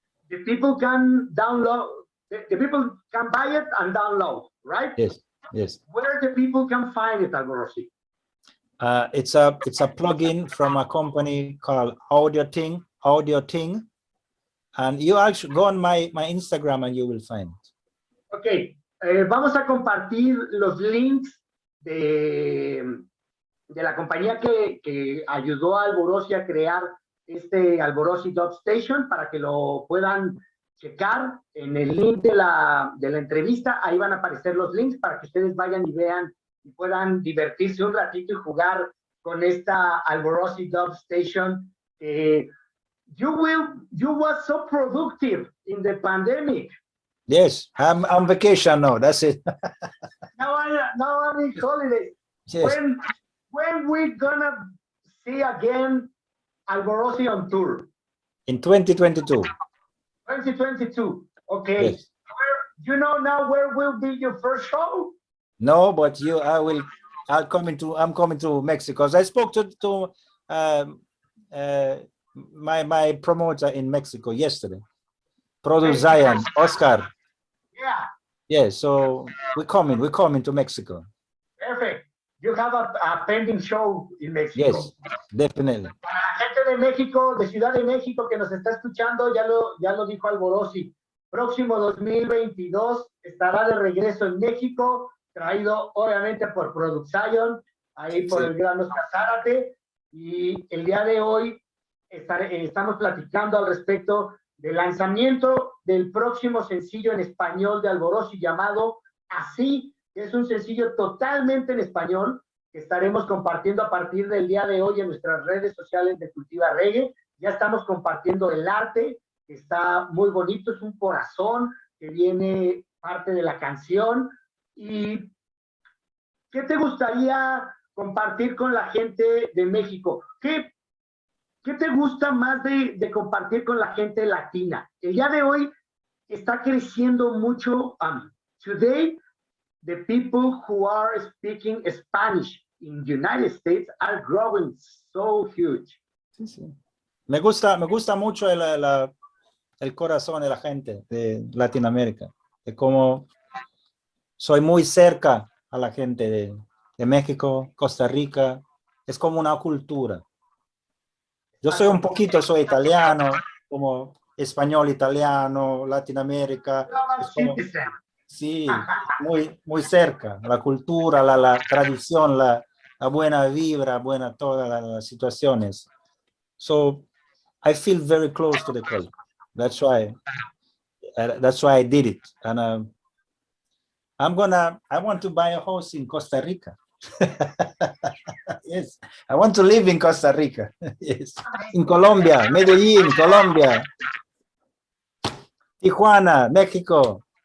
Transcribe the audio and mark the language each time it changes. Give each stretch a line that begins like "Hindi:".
English: The people can download. The people can buy it and download, right? Yes, yes. Where the people can find it, Alborosie? It's a plugin from a company called Audio Thing, and you actually go on my Instagram and you will find it.
Spanish: Ok, vamos a compartir los links de la compañía que ayudó a Alborosie a crear este Alborosie Dub Station, para que lo puedan checar en el link de la entrevista. Ahí van a aparecer los links para que ustedes vayan y vean y puedan divertirse un ratito y jugar con esta Alborosie Dub Station.
English: You was so productive in the pandemic. Yes, I'm on vacation now. That's it. Now I'm in holidays. Yes. When we gonna see again Alborosie on tour? In 2022. 2022. Okay. Yes. You know now where will be your first show? No, but I'm coming to Mexico. I spoke to my promoter in Mexico yesterday. Producer Zion, Oscar. Yeah. Yeah, so we're coming to Mexico. Perfect. You have a pending show in Mexico. Yes, definitely.
Spanish: Para la gente de México, de Ciudad de México que nos está escuchando, ya lo dijo Alborosie. Próximo 2022 estará de regreso en México, traído obviamente por Producer Zion, ahí por el gran Oscar Zárate. Y el día de hoy estamos platicando al respecto del lanzamiento del próximo sencillo en español de Alborosie, llamado Así, que es un sencillo totalmente en español que estaremos compartiendo a partir del día de hoy en nuestras redes sociales de Cultiva Reggae. Ya estamos compartiendo el arte, que está muy bonito, es un corazón que viene parte de la canción. ¿Y qué te gustaría compartir con la gente de México? ¿Qué te gusta más de compartir con la gente latina? El día de hoy está creciendo mucho.
English: Today, the people who are speaking Spanish in the United States are growing so huge.
Spanish: Sí, sí. Me gusta mucho el corazón de la gente de Latinoamérica. Es como soy muy cerca a la gente de México, Costa Rica. Es como una cultura. Yo soy italiano, como español, italiano, Latinoamérica. Sí, muy cerca. La cultura, la tradición, la buena vibra, todas las situaciones.
English: So I feel very close to the culture. That's why I did it. And I want to buy a house in Costa Rica. Yes, I want to live in Costa Rica. Yes, in Colombia, Medellín, Colombia, Tijuana, Mexico.